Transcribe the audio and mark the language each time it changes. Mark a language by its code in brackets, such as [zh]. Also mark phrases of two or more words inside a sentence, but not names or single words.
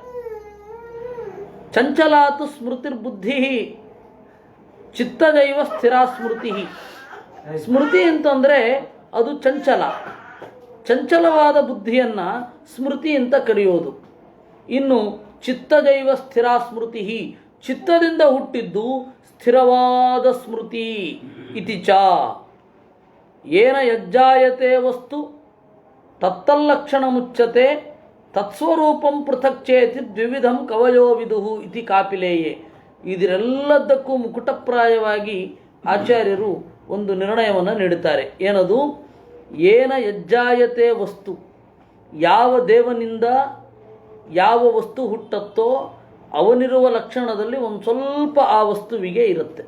[sa] ಚಂಚಲಾತು ಸ್ಮೃತಿರ್ಬುದ್ಧಿ ಚಿತ್ತದೈವ ಸ್ಥಿರ ಸ್ಮೃತಿ. [kn] ಸ್ಮೃತಿ ಅಂತಂದರೆ ಅದು ಚಂಚಲ, ಚಂಚಲವಾದ ಬುದ್ಧಿಯನ್ನು ಸ್ಮೃತಿ ಅಂತ ಕರೆಯೋದು. ಇನ್ನು [sa] ಚಿತ್ತದೈವ ಸ್ಥಿರ ಸ್ಮೃತಿ, [kn] ಚಿತ್ತದಿಂದ ಹುಟ್ಟಿದ್ದು ಸ್ಥಿರವಾದ ಸ್ಮೃತಿ. [sa] ಇತಿ ಚ ಏನ ಯಜ್ಜಾಯತೆ ವಸ್ತು ತತ್ತಲ್ಲಕ್ಷಣ ಮುಚ್ಚತೆ ತತ್ಸ್ವರೂಪಂ ಪೃಥಕ್ ಚೇತಿ ದ್ವಿವಿಧಂ ಕವಯೋ ವಿದುಹು ಇತಿ ಕಾಪಿಲೇಯೇ. [kn] ಇದರೆಲ್ಲದಕ್ಕೂ ಮುಕುಟಪ್ರಾಯವಾಗಿ ಆಚಾರ್ಯರು ಒಂದು ನಿರ್ಣಯವನ್ನು ನೀಡುತ್ತಾರೆ. ಏನದು? [sa] ಏನ ಯಜ್ಜಾಯತೆ ವಸ್ತು, [kn] ಯಾವ ದೇವನಿಂದ ಯಾವ ವಸ್ತು ಹುಟ್ಟತ್ತೋ ಅವನಿರುವ ಲಕ್ಷಣದಲ್ಲಿ ಒಂದು ಸ್ವಲ್ಪ ಆ ವಸ್ತುವಿಗೆ ಇರುತ್ತೆ.